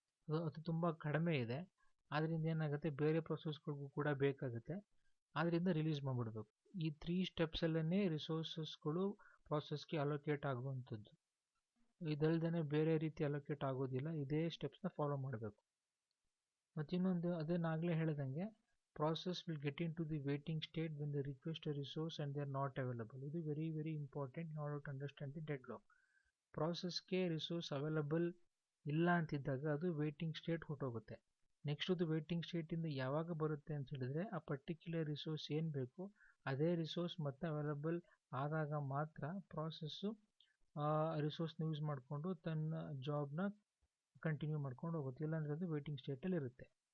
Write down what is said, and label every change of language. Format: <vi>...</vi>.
<kn>ಅದು ತುಂಬ ಕಡಿಮೆ ಇದೆ. ಆದ್ದರಿಂದ ಏನಾಗುತ್ತೆ, ಬೇರೆ ಪ್ರೊಸೆಸ್ಗಳಿಗೂ ಕೂಡ ಬೇಕಾಗುತ್ತೆ, ಆದ್ದರಿಂದ ರಿಲೀಸ್ ಮಾಡಿಬಿಡ್ಬೇಕು. ಈ 3 ಸ್ಟೆಪ್ಸಲ್ಲೇ ರಿಸೋರ್ಸಸ್ಗಳು ಪ್ರಾಸೆಸ್ಗೆ ಅಲೋಕೇಟ್ ಆಗುವಂಥದ್ದು. ಇದಲ್ದೇ ಬೇರೆ ರೀತಿ ಅಲೋಕೇಟ್ ಆಗೋದಿಲ್ಲ, ಇದೇ ಸ್ಟೆಪ್ಸ್ನ ಫಾಲೋ ಮಾಡಬೇಕು. ಮತ್ತು ಇನ್ನೊಂದು, ಅದೇನಾಗಲೇ ಹೇಳ್ದಂಗೆ,</kn> <en>process will get into the waiting state when they request a resource and they are not available. ಇದು very very important in order to understand the deadlock.</en> <kn>ಪ್ರಾಸೆಸ್ಗೆ resource available ಇಲ್ಲ ಅಂತಿದ್ದಾಗ ಅದು ವೇಟಿಂಗ್ ಸ್ಟೇಟ್ ಹೊರಟೋಗುತ್ತೆ. Next ಅದು waiting ಸ್ಟೇಟಿಂದ ಯಾವಾಗ ಬರುತ್ತೆ ಅಂತ ಹೇಳಿದ್ರೆ, ಆ ಪರ್ಟಿಕ್ಯುಲರ್ ರಿಸೋರ್ಸ್ ಏನು ಬೇಕು ಅದೇ ರಿಸೋರ್ಸ್ ಮತ್ತೆ ಅವೈಲಬಲ್ ಆದಾಗ ಮಾತ್ರ ಪ್ರಾಸೆಸ್ಸು ರಿಸೋರ್ಸ್ನ ಯೂಸ್ ಮಾಡಿಕೊಂಡು ತನ್ನ ಜಾಬ್ನ ಕಂಟಿನ್ಯೂ ಮಾಡ್ಕೊಂಡು ಹೋಗುತ್ತೆ, ಇಲ್ಲಾಂದರೆ ಅದು ವೇಟಿಂಗ್ ಸ್ಟೇಟಲ್ಲಿ ಇರುತ್ತೆ.</kn>